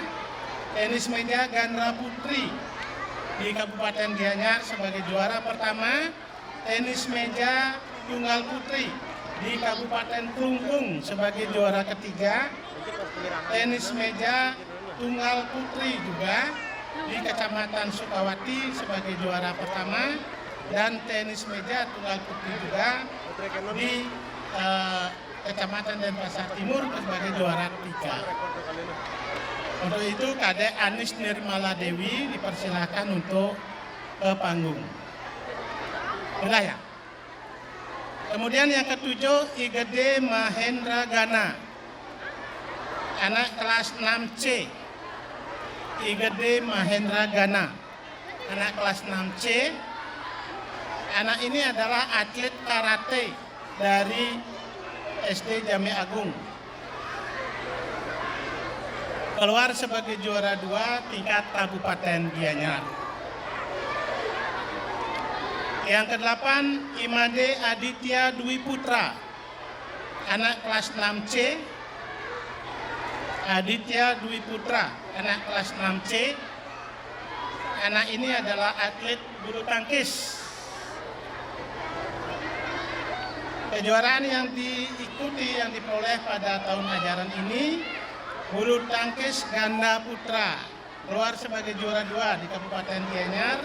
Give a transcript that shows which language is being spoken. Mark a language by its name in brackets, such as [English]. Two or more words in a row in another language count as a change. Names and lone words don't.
[Indonesian] tenis meja ganda putri di Kabupaten Gianyar sebagai juara pertama, tenis meja tunggal putri di Kabupaten Klungkung sebagai juara ketiga, tenis meja tunggal putri juga di Kecamatan Sukawati sebagai juara pertama, dan tenis meja tunggal putri juga di Kecamatan Denpasar Timur sebagai juara 3. Untuk itu Kadek Anis Nirmala Dewi dipersilakan untuk ke panggung. Udah ya? Kemudian yang ketujuh, Igede Mahendra Gana, anak kelas 6C. Igede Mahendra Gana, anak kelas 6C. Anak ini adalah atlet karate dari SD Jambe Agung. Keluar sebagai juara 2 tingkat Kabupaten Gianyar. Yang ke-8, Imade Aditya Dwi Putra, anak kelas 6C. Aditya Dwi Putra, anak kelas 6C. Anak ini adalah atlet bulu tangkis. Kejuaraan yang diikuti, yang diperoleh pada tahun ajaran ini, bulu tangkis ganda putra, keluar sebagai juara 2 di Kabupaten Gianyar.